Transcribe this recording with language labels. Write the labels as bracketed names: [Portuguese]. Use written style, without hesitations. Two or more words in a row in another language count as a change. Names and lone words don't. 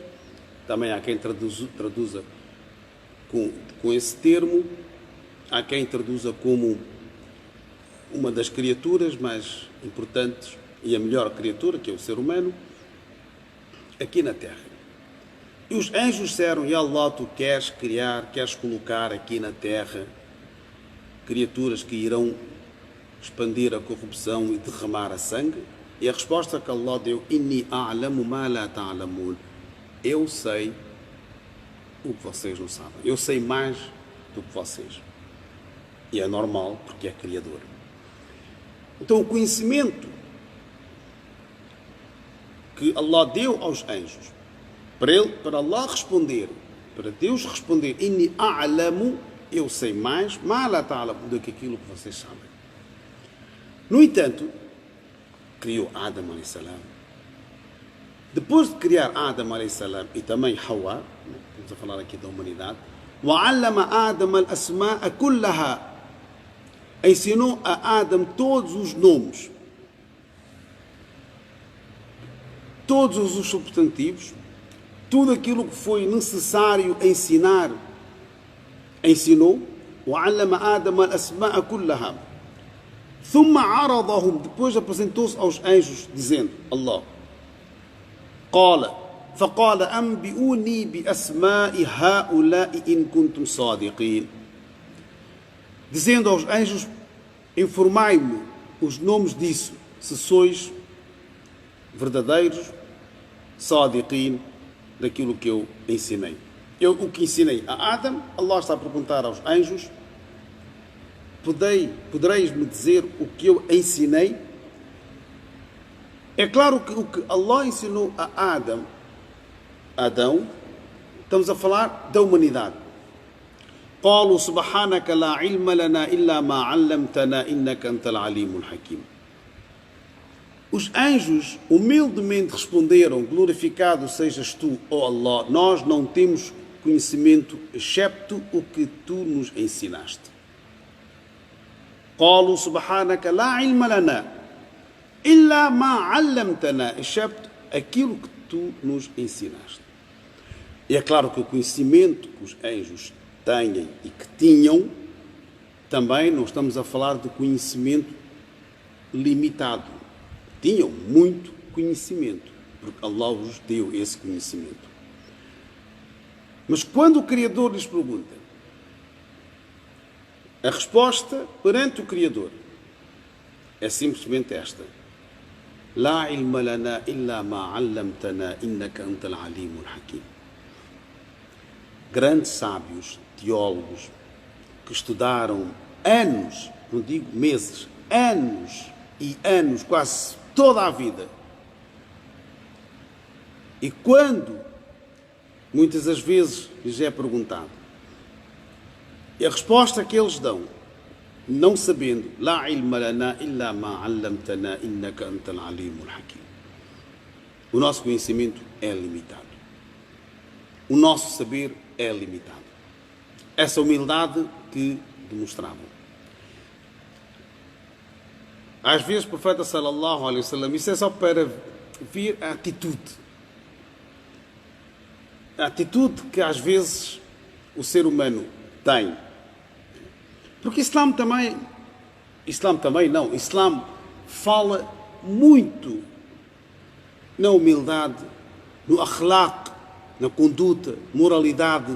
[Portuguese] Também há quem traduza com esse termo, há quem traduza como uma das criaturas mais importantes e a melhor criatura, que é o ser humano, aqui na terra. E os anjos disseram: [Arabic] "يا الله, [Portuguese] tu queres criar, queres colocar aqui na terra criaturas que irão expandir a corrupção e derramar a sangue?" E a resposta que Allah deu: [Arabic] "إني أعلم ما لا تعلمون." [Portuguese] Eu sei o que vocês não sabem. Eu sei mais do que vocês. E é normal, porque é Criador. Então o conhecimento que Allah deu aos anjos, para Allah responder, para Deus responder: [Arabic] "إني أعلم", [Portuguese] eu sei mais, [Arabic] ما لا تعلمون, [Portuguese] do que aquilo que vocês sabem. No entanto, criou Adam a.s. Depois de criar Adam a.s. e também Hawa, estamos a falar aqui da humanidade, [Arabic] وَعَلَّمَ آدَمَ الْأَسْمَاءَ كُلَّهَا, [Portuguese] ensinou a Adam todos os nomes, todos os substantivos, tudo aquilo que foi necessário ensinar, ensinou. [Arabic] وَعَلَّمَ آدَمَ الْأَسْمَاءَ كُلَّهَا ثُمَّ عَرَضَهُمْ, [Portuguese] depois apresentou-se aos anjos dizendo, [Arabic] Allah, فَقَالَ أَنْبِئُونِي بِأَسْمَاءِ هَؤُلَاءِ إِنْ كُنْتُمْ صَادِقِينَ, [Portuguese] dizendo aos anjos: informai-me os nomes disso, se sois verdadeiros, sadiqin, daquilo que eu ensinei. O que ensinei a Adam, Allah está a perguntar aos anjos: podereis-me dizer o que eu ensinei? É claro que o que Allah ensinou a Adão, estamos a falar da humanidade. [Arabic] قالوا سبحانك لا علم لنا إلا ما علمتنا إنك أنت العليم الحكيم. [Portuguese] Os anjos humildemente responderam: glorificado sejas tu, ó Allah, nós não temos conhecimento excepto o que tu nos ensinaste. [Arabic] قالوا سبحانك لا علم لنا إلا ما علمتنا, [Portuguese] excepto aquilo que tu nos ensinaste. E é claro que o conhecimento que os anjos têm e que tinham, também não estamos a falar de conhecimento limitado. Tinham muito conhecimento, porque Allah vos deu esse conhecimento. Mas quando o Criador lhes pergunta, a resposta perante o Criador é simplesmente esta: [Arabic] لا علم لنا إلا ما علمتنا إنك أنت العليم الحكيم. [Portuguese] Grandes sábios, teólogos, que estudaram anos, não digo meses, anos e anos, quase toda a vida. E quando, muitas das vezes, lhes é perguntado, e a resposta que eles dão, não sabendo, [Arabic] لا علم لنا إلا ما علمتنا إنك أنت العليم الحكيم. [Portuguese] O nosso conhecimento é limitado. O nosso saber é limitado. Essa humildade que demonstravam. Às vezes o profeta [Arabic] صلى الله عليه وسلم, [Portuguese] isso é só para ver a atitude. A atitude que às vezes o ser humano tem. Porque Islã fala muito na humildade, no akhlaq, na conduta, moralidade.